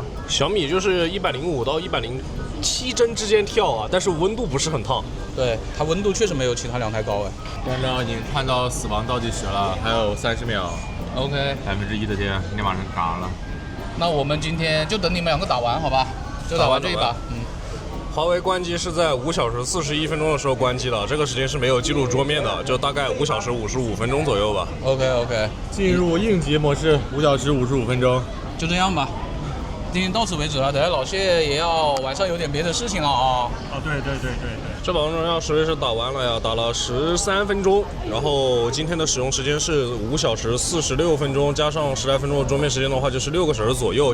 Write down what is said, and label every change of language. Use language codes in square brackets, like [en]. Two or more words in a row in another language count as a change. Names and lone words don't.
[zh] 小米就是105到107帧之间跳啊，但是温度不是很烫。对，它温度确实没有其他2台高哎。现在已经看到死亡倒计时了，还有30秒。 OK， 1%的电，今天晚上嘎了。那我们今天就等你们2个打完，好吧？就打完这一把。华为关机是在5小时41 分鐘的時候關機了，這個時間是沒有記錄桌面的，就大概5小時55分鐘左右吧。 OK，進入應急模式，5小時55分鐘，就這樣吧。今天到此為止了，等下老謝也要晚上有點別的事情了啊。對。這把榮耀實際是打完了呀，打了13分鐘，然後今天的使用時間是5小時46分鐘，加上10來分鐘的桌面時間的話，就是6個小時左右。